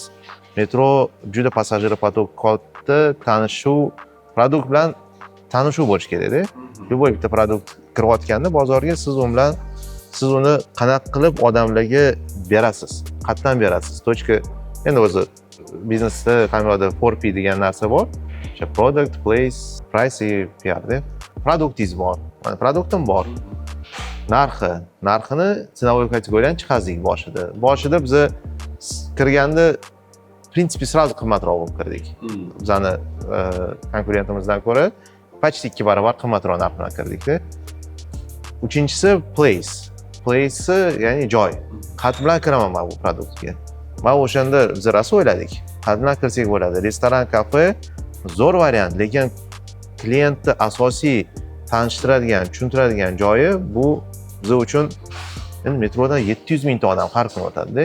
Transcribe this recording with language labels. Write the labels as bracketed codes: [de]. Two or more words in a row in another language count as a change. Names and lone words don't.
[uz] Metro juda passajir potok katta, tanishuv, produkt bilan tanishuv bo'lish kerak-da. Любой bitta produkt kirayotganda bozorga siz uni qanaqa qilib odamlarga berasiz, qatdan berasiz. Endi o'zi biznesda qanaqadir 4P degan narsa bor. [en] O'sha product, place, price, [uz] PR-da. Produktingiz bor. Mana produktim bor. Narxini cenovой kategoriyadan chiqazdik boshida. Boshida biz kirganda [ru] в принципе сразу [uz] qimmatroq bo'lib kirdik. Bizani konkurentimizdan ko'ra почти 2 barobar qimmatroq narx bilan kirdik-da. Uchinchisi place. Place ya'ni joy. Qat bilan kiraman men bu produktga. Men o'shanda biz rosa o'yladik. Qat bilan kirsak bo'ladi. Restoran, kafe zo'r variant, lekin klientni asosiy tanishtiradigan, tushuntiradigan joyi bu biz uchun metrodan 700 mingta odam har kun o'tadi-da.